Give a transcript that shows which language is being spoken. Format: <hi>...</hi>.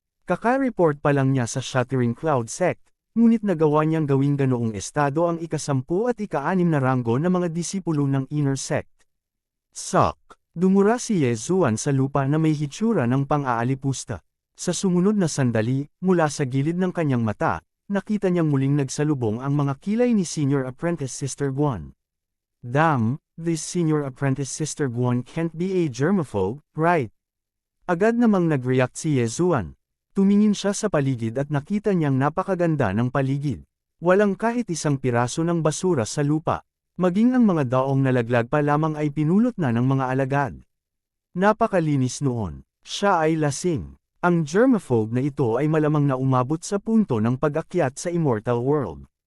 <tl>Kaka-report pa lang niya sa Shattering Cloud Sect, ngunit nagawa niyang gawing ganoong estado ang ika-10 at ika-6 na ranggo ng mga disipulo ng Inner Sect. Dumura si Yezuan sa lupa na may hitsura ng pang-aalipusta. Sa sumunod na sandali, mula sa gilid ng kanyang mata, nakita niyang muling nagsalubong ang mga kilay ni Senior Apprentice Sister Guan.</tl> <en>Damn, this Senior Apprentice Sister Guan can't be a germaphobe, right?</en> <tl>Agad namang nag-react si Yezuan. Tumingin siya sa paligid at nakita niyang napakaganda ng paligid. Walang kahit isang piraso ng basura sa lupa. Maging ang mga daong nalaglag pa lamang ay pinulot na ng mga alagad. Napakalinis noon. Siya ay lasing. Ang germaphobe na ito ay malamang na umabot sa punto ng pag-akyat sa immortal world.</tl>